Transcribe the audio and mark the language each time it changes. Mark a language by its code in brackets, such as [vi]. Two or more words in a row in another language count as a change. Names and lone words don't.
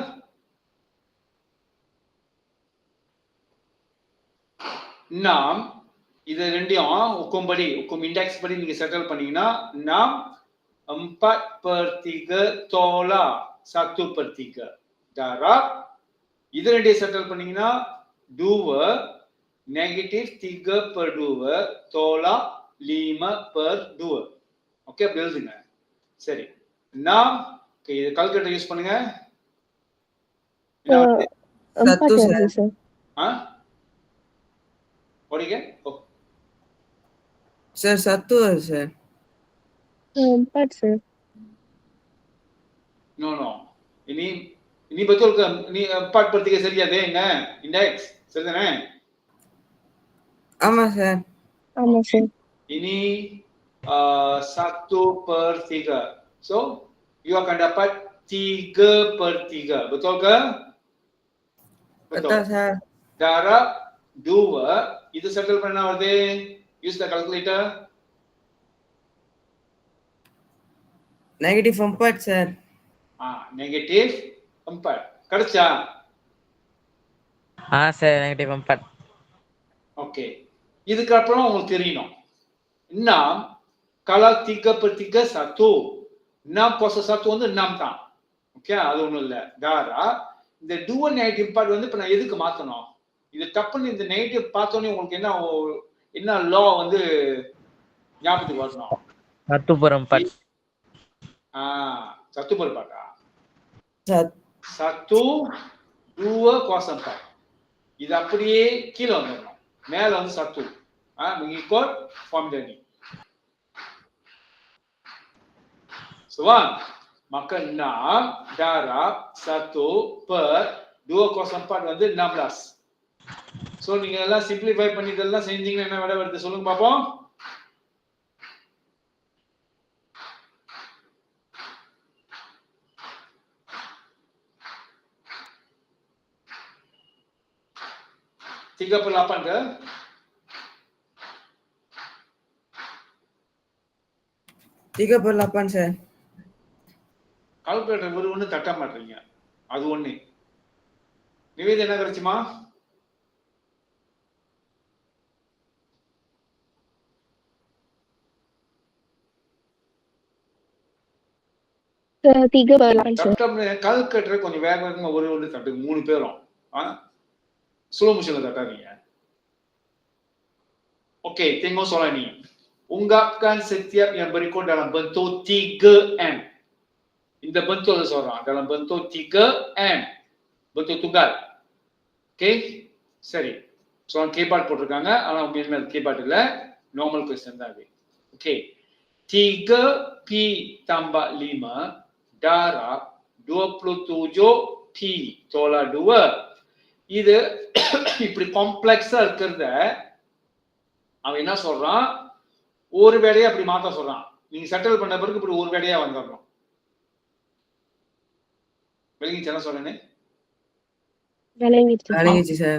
[ta] நாம் இது ரெண்டையும் hukum படி, [ms] hukum index [ta] படி நீங்க செட்டில் பண்ணீங்கன்னா நாம் 4/3 [ms] tolak 1/3 darab. [ta] இது ரெண்டையும் செட்டில் பண்ணீங்கன்னா 2 negative 3/2 tolak 5/2. ஓகே, அப்படி எழுதுங்க. சரி, நாம் இது [en] calculator use [ta] பண்ணுங்க. 1 சார். ஓடிங்க. சார் 1 வருது சார். 4 சார். [ms] No. Ini betul ke? [ta] Ini 4/3 சரியா தேங்க இன்டெக்ஸ் சரிதானே? ஆமா சார். ஆமா சார். [ms] Ini 1/3. [en] So, you [ms] akan dapat 3/3. Betul ke? Betul சார். [ta] Darab 2. இது செட்டில் பண்ணா வருது. [en] Use the calculator. [ta] நெகட்டிவ் 4 சார். நெகட்டிவ் 4. கிடைச்சா? சார் நெகட்டிவ் 4. ஓகே, இதுக்கு அப்புறம் உங்களுக்கு தெரியணும். நாம் kalau 3/3 1. 6/1 வந்து 6 தான். ஓகே, அது ஒண்ணும் இல்ல. தாரா இந்த [en] dual negative part [ta] வந்து இப்ப நான் எதுக்கு மாத்தணும்? இது டப்புன்னு இந்த நெகட்டிவ் பார்த்தோனே உங்களுக்கு என்ன லா வந்து ஞாபகத்துக்கு வரணும்? 1/4. 1/4. சார் 1 2/4. இது அப்படியே கீழே வந்துடணும். மேல வந்து 1 [ms] mengikut formula ni. Soal, maka 6 darab 1/2/4 வந்து 16. [ta] சோ நீங்க எல்லாம் சிம்பிளிஃபை பண்ணி இதெல்லாம் செஞ்சீங்கன்னா என்ன விடை வருது சொல்லுங்க பாப்போம். [ms] Tiga per 8 ke? Tiga per 8 சார். [ta] கால்குலேட்டர் ஒரு ஒண்ணு தட்ட மாட்டீங்க. அது ஒண்ணு. நிவேதி என்ன கிடைச்சுமா? [en] Sir, 3/8 sir. [ta] கால்குலேட்டர் கொஞ்சம் வேகமா ஒரு ஒண்ணு தட்டுங்க 3 பேரும். [en] slow motion [ta] தட்டாதீங்க. [ms] Okey, tengok soalan ni. Ungkapkan setiap yang berikut dalam bentuk 3M. இந்த bentuk seorang dalam bentuk 3M. Bentuk tunggal. Okey? சரி. [ta] soalan keyboard போட்டுருக்காங்க. ஆனா உண்மையிலே keyboard இல்ல. [en] normal question [ta] தான் இது. [ms] Okey. 3P tambah 5 darab 27P tolak 2. [ta] இது இப்படி காம்ப்ளெக்ஸா இருக்கிறத அவன் என்ன சொல்றான், ஒரு வேலையை அப்படி மாத்த சொல்றான். நீங்க செட்டில் பண்ண பிறகு இப்படி ஒரு வேலையா வந்துடணும். விளங்கிச்சு என்ன சொல்றேன்னு? விளங்கிச்சு சார்.